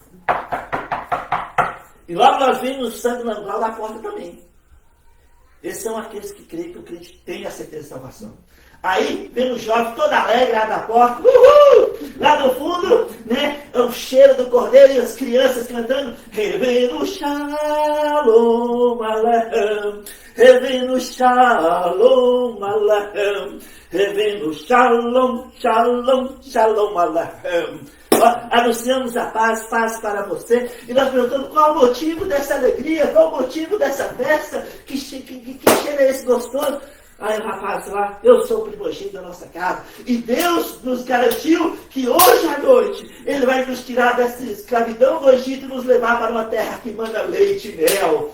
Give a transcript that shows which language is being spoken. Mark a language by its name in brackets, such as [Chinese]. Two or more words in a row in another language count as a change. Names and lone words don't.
[Portuguese] E logo nós vimos o sangue no umbral da porta também. Esses são aqueles que creem que o crente tem a certeza de salvação. Aí vem um jovem todo alegre, abre a porta, uhul! Lá no fundo, né, é o cheiro do cordeiro e as crianças cantando, [Hebrew] הבאנו שלום עליכם הבאנו שלום עליכם הבאנו שלום שלום שלום עליכם. [Portuguese] Anunciamos a paz, paz para você. E nós perguntamos qual o motivo dessa alegria, qual o motivo dessa festa, que cheiro é esse gostoso? Aí o rapaz lá, eu sou o primogênito da nossa casa. E Deus nos garantiu que hoje à noite Ele vai nos tirar dessa escravidão do Egito e nos levar para uma terra que manda leite e mel.